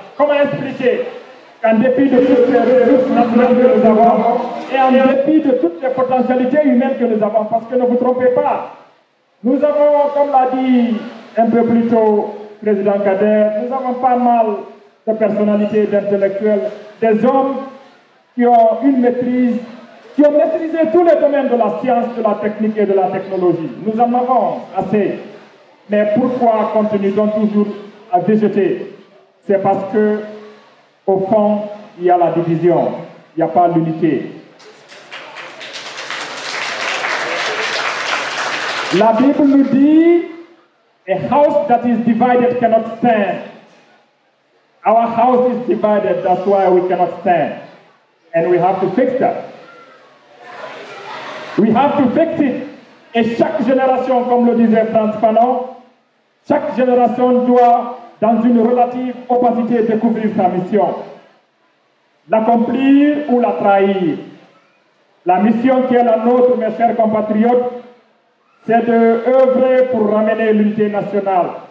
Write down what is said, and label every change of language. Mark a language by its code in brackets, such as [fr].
[fr] Comment expliquer qu'en dépit de toutes les ressources naturelles que nous avons et en dépit de toutes les potentialités humaines que nous avons, parce que ne vous trompez pas, nous avons, comme l'a dit un peu plus tôt le président Kader, nous avons pas mal de personnalités, d'intellectuels, des hommes qui ont une maîtrise, qui ont maîtrisé tous les domaines de la science, de la technique et de la technologie. Nous en avons assez. Mais pourquoi continuons toujours à végéter? C'est parce que, au fond, il y a la division, il n'y a pas l'unité. La Bible nous dit, [en] a house that is divided cannot stand. Our house is divided, that's why we cannot stand. And we have to fix that. We have to fix it. [fr] Et chaque génération, comme le disait Frantz Fanon, chaque génération doit, dans une relative opacité, découvrir sa mission. L'accomplir ou la trahir. La mission qui est la nôtre, mes chers compatriotes, c'est d'œuvrer pour ramener l'unité nationale.